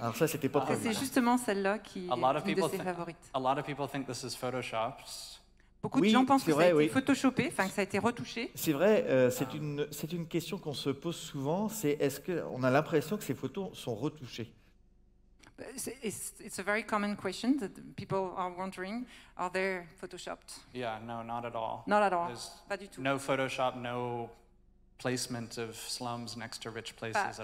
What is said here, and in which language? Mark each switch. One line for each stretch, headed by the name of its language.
French: Alors ça, c'était pas prévu. C'est justement celle-là qui est une de ses favorites.
English: A lot of people think this is photoshopped.
French: Beaucoup de gens pensent que ça a été photoshopé, enfin que ça a été retouché. C'est vrai, c'est une question qu'on se pose souvent. C'est est-ce qu'on a l'impression que ces photos sont retouchées?
English: It's a very common question that people are wondering, are they photoshopped? Yeah, no, not at all. Not at all. There's
French: pas du tout.
English: No Photoshop, no placement of slums next to rich places at